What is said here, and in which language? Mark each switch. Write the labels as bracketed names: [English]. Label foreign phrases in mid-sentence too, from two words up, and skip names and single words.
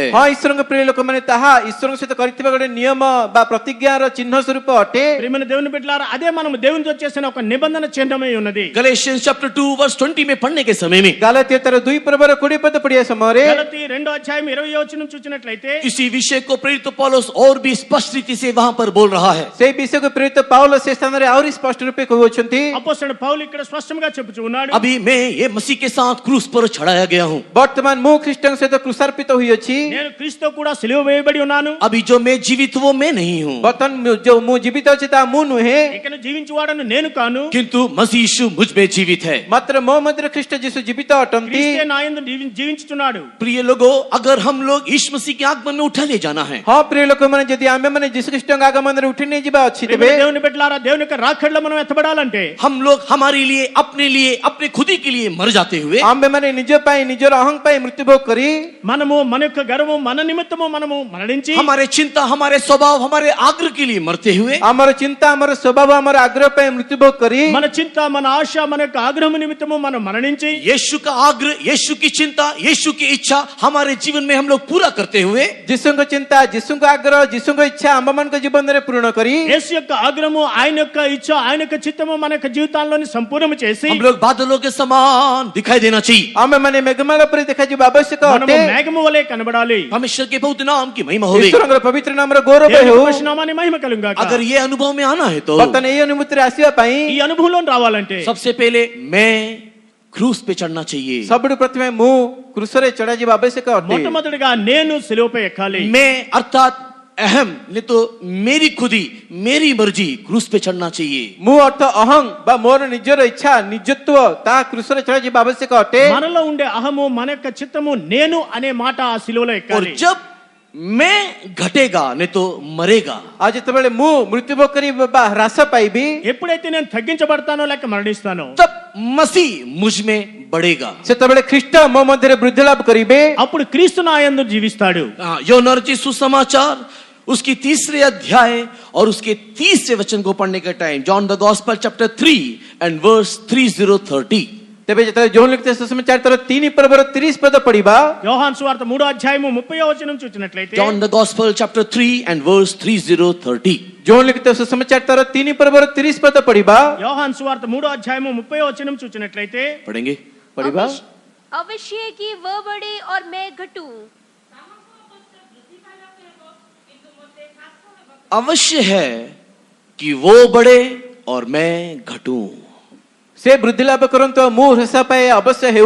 [Odia] ହଁ ଈଶ୍ୱରଙ୍କ ପ୍ରିୟ ଲୋକମାନେ ତାହା ଈଶ୍ୱରଙ୍କ ସହିତ କରିଥିବା ଗୋଟେ ନିୟମ ବା ପ୍ରତିଜ୍ଞାର ଚିହ୍ନ ସ୍ୱରୂପ ଅଟେ. [Telugu] ప్రియమైన దేవుని బిడ్డలారా అదే మనం దేవునితో చేసిన ఒక నిబంధన చిహ్నమై ఉన్నది. [English] Galatians chapter 2 verse 20 [Hindi] में पढ़ने के समय में [Odia] ଗାଲାତିୟ ତାର 2 ପର୍ବର 20 ପଦ ପଢିବା ସମୟରେ [Telugu] గలతీ 2వ అధ్యాయం 20వ వచనం చూసినట్లయితే [Hindi] इसी विषय को प्रेरित पौलुस और भी स्पष्ट रीति से वहां पर बोल रहा है. [Odia] ସେଇ ବିଷୟକୁ ପ୍ରେରିତ ପାଉଲ ସେ ସ୍ଥାନରେ ଆହୁରି ସ୍ପଷ୍ଟ ରୂପେ କହୁଅଛନ୍ତି. [Telugu] అపోస్తలుడు పౌలు ఇక్కడ స్పష్టంగా చెప్పుచూ ఉన్నాడు. [Hindi] अभी मैं ये मसीह के साथ क्रूस पर चढ़ाया गया हूँ. [Odia] ବର୍ତ୍ତମାନ ମୁଁ ଖ୍ରୀଷ୍ଟଙ୍କ ସହିତ କୃଷାର୍ପିତ ହୋଇଅଛି. [Telugu] నేను క్రీస్తుతో కూడా సిలువ వేయబడి ఉన్నాను. [Hindi] अभी जो मैं जीवित वो मैं नहीं हूँ, [Odia] ବର୍ତ୍ତମାନ ଯୋଉ ମୁଁ ଜୀବିତ ଅଛି ତାହା ମୁଁ ନୁହେଁ [Telugu] ఇక్కడ జీవించువాడను నేను కాను. [Hindi] किंतु मसीह यीशु मुझ में जीवित है. [Odia] ମାତ୍ର ମୋ ମଧ୍ୟରେ ଖ୍ରୀଷ୍ଟ ଯୀଶୁ ଜୀବିତ ଅଟନ୍ତି. [Telugu] క్రీస్తే నా యందు జీవించుచున్నాడు. [Hindi] प्रिय लोगों, अगर हम लोग यीशु मसीह के आगमन में उठा ले जाना है, [Odia] ହଁ ପ୍ରିୟ ଲୋକମାନେ ଯଦି ଆମେମାନେ ଯୀଶୁ ଖ୍ରୀଷ୍ଟଙ୍କ ଆଗମନରେ ଉଠି ନେଇଯିବା ଅଛି ତେବେ [Telugu] ప్రియమైన దేవుని బిడ్డలారా దేవుని యొక్క రాకడలో మనం ఎత్తబడాలంటే [Hindi] हम लोग हमारे लिए अपने खुदी के लिए मर जाते हुए [Odia] ଆମେମାନେ ନିଜ ପାଇଁ ନିଜର ଅହଂ ପାଇଁ ମୃତ୍ୟୁଭୋଗ କରି [Telugu] మనము మన యొక్క గర్వము మన నిమిత్తము మనము మరణించి [Hindi] हमारे चिंता, हमारे स्वभाव, हमारे आग्रह के लिए मरते हुए [Odia] ଆମର ଚିନ୍ତା ଆମର ସ୍ୱଭାବ ଆମର ଆଗ୍ରହ ପାଇଁ ମୃତ୍ୟୁଭୋଗ କରି [Telugu] మన చింత మన ఆశ మన యొక్క ఆగ్రహం నిమిత్తము మనం మరణించి [Hindi] यीशु का आग्रह, यीशु की चिंता, यीशु की इच्छा हमारे जीवन में हम लोग पूरा करते हुए [Odia] ଯୀଶୁଙ୍କ ଚିନ୍ତା ଯୀଶୁଙ୍କ ଆଗ୍ରହ ଯୀଶୁଙ୍କ ଇଚ୍ଛା ଆମମାନଙ୍କ ଜୀବନରେ ପୂରଣ କରି [Telugu] యేసు యొక్క ఆగ్రహము ఆయన యొక్క ఇచ్చ ఆయన యొక్క చిత్తము మన యొక్క జీవితాల్లోని సంపూర్ణము చేసి [Hindi] हम लोग बादलों के समान दिखाई देना चाहिए. [Odia] ଆମେମାନେ ମେଘମାଳ ପରି ଦେଖାଯିବା ଆବଶ୍ୟକ [Telugu] మనము [Odia] ଅଟେ. [Telugu] మేఘము వలె కనబడాలి. [Hindi] परमेश्वर के बहुत नाम की महिमा होगी. [Odia] ଈଶ୍ୱରଙ୍କର ପବିତ୍ର ନାମର ଗୌରବ [Telugu] దేవుని [Odia] ହେଉ. [Telugu] యొక్క నామానికి మహిమ కలుగుగాక. [Hindi] अगर ये अनुभव में आना है तो [Odia] ବର୍ତ୍ତମାନ ଏହି ଅନୁଭୂତିରେ ଆସିବା ପାଇଁ [Telugu] ఈ అనుభవంలో రావాలంటే [Hindi] सबसे पहले मैं क्रूस पे चढ़ना चाहिए. [Odia] ସବୁଠୁ ପ୍ରଥମେ ମୁଁ କୃଷରେ ଚଢାଯିବା ଆବଶ୍ୟକ ଅଟେ. [Telugu] మొట్టమొదటిగా నేను సిలువపై ఎక్కాలి. [Hindi] मैं अर्थात अहम नहीं तो मेरी खुदी, मेरी मर्जी क्रूस पे चढ़ना चाहिए. [Odia] ମୁଁ ଅର୍ଥ ଅହଂ ବା ମୋର ନିଜର ଇଚ୍ଛା ନିଜତ୍ୱ ତାହା କୃଷରେ ଚଢାଯିବା ଆବଶ୍ୟକ ଅଟେ. [Telugu] మనలో ఉండే అహము మన యొక్క చిత్తము నేను అనే మాట ఆ సిలువలో [Hindi] और [Telugu] ఎక్కాలి. [Hindi] जब मैं घटेगा नहीं तो मरेगा, [Odia] ଆଉ ଯେତେବେଳେ ମୁଁ ମୃତ୍ୟୁଭୋଗ କରି ବା ହ୍ରାସ ପାଇବି [Telugu] ఎప్పుడైతే నేను తగ్గించబడతానో లేక మరణిస్తానో [Hindi] तब मसीह मुझ में बढ़ेगा. [Odia] ସେତେବେଳେ ଖ୍ରୀଷ୍ଟ ମୋ ମଧ୍ୟରେ ବୃଦ୍ଧି ଲାଭ କରିବେ. [Telugu] అప్పుడు క్రీస్తు నా యందు జీవిస్తాడు. [Hindi] योनर्जी सुसमाचार उसकी 3रे अध्याय और उसके 30वें वचन को पढ़ने का टाइम, [English] John the Gospel chapter 3 and verse 3030. [Odia] ତେବେ ଯେତେବେଳେ ଯୋହନ ଲିଖିତ ସୁସମାଚାର ତାର 3 ପର୍ବର 30 పଦ పడిବା [Telugu] యోహాను సువార్త 3వ అధ్యాయము 30వ వచనం చూసినట్లయితే [English] John the Gospel chapter 3 and verse 3030. [Odia] ଯୋହନ ଲିଖିତ ସୁସମାଚାର ତାର 3 ପର୍ବର 30 పଦ పడిବା [Telugu] యోహాను సువార్త 3వ అధ్యాయము 30వ వచనం చూసినట్లయితే [Hindi] पढ़ेंगे. పడిବା अवश्य कि वह बढ़े और मैं घटूं. अवश्य है कि वो बढ़े और मैं घटूं. [Odia] ସେ ବୃଦ୍ଧି ଲାଭ କରନ୍ତୁ ଆଉ ମୁଁ ହ୍ରାସ ପାଏ ଅବଶ୍ୟ ହେଉ.